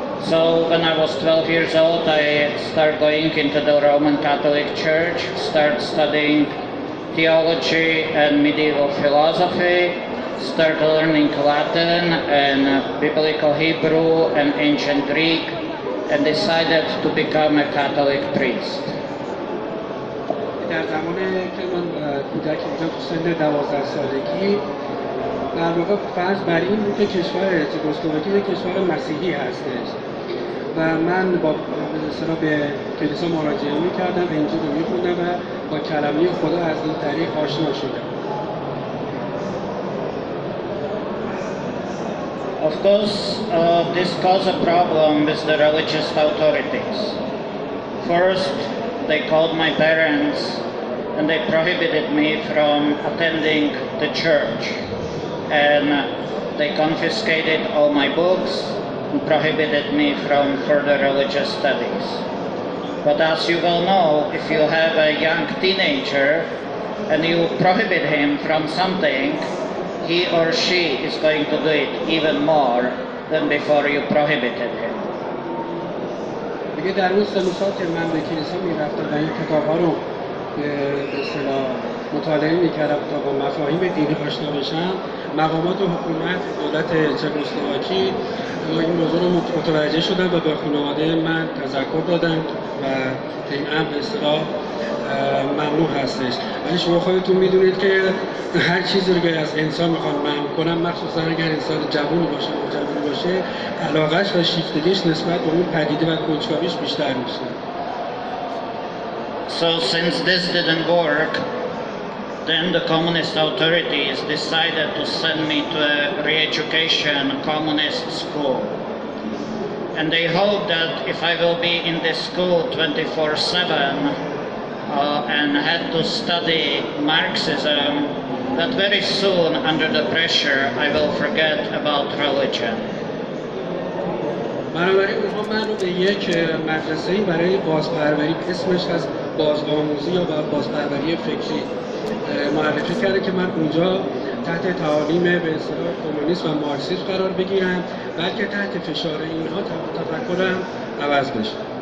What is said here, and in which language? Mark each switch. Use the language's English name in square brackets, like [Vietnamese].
[English] So when I was 12 years old, I started going into the Roman Catholic Church, started studying theology and medieval philosophy, started learning Latin and biblical Hebrew and ancient Greek, and decided to become a Catholic priest. [Persian] در زمانی که من کودکی بودم تو سن 12 سالگی، در واقع فرض بر این بود که کشور چکسلواکی یک کشور مسیحی هستش و من با مثلا به کلیسا مراجعه می‌کردم، انجیل رو می‌خوندم و با کلمه خدا از این طریق آشنا شدم. [English] Of course, this caused a problem with the religious authorities. First, they called my parents and they prohibited me from attending the church, and they confiscated all my books and prohibited me from further religious studies. But as you well know, if you have a young teenager and you prohibit him from something, he or she is going to do it even more than before you prohibited him. [Persian] دیگه در اون سه سال که من به کلیسا میرفتم و این کتاب‌ها رو به اصطلاح مطالعه می‌کردم تا با مفاهیم دینی آشنا بشم، مقامات حکومت دولت چکسلواکی این موضوع رو متوجه شدن و به خانواده من تذکر دادن و این امر به اصطلاح ممنوع هستش. ولی شما خودتون میدونید که هر چیزی رو که از انسان میخوان منع کنن، مخصوصا اگر انسان جوون باشه علاقه‌اش و شیفتگیش نسبت به اون پدیده و کنجکاویش بیشتر میشه. [English] So since this didn't work, then the communist authorities decided to send me to a re-education communist school. And they hoped that if I will be in this school 24/7 and had to study Marxism, that very soon under the pressure I will forget about religion. [Persian] بنابراین اونها من رو به یک مدرسه‌ای برای بازپروری، اسمش از بازآموزی یا بازپروری فکری معرفی کرده که من اونجا تحت تعالیم به اصطلاح کمونیسم و مارکسیسم قرار بگیرم، بلکه تحت فشار اینها تفکرم عوض بشه.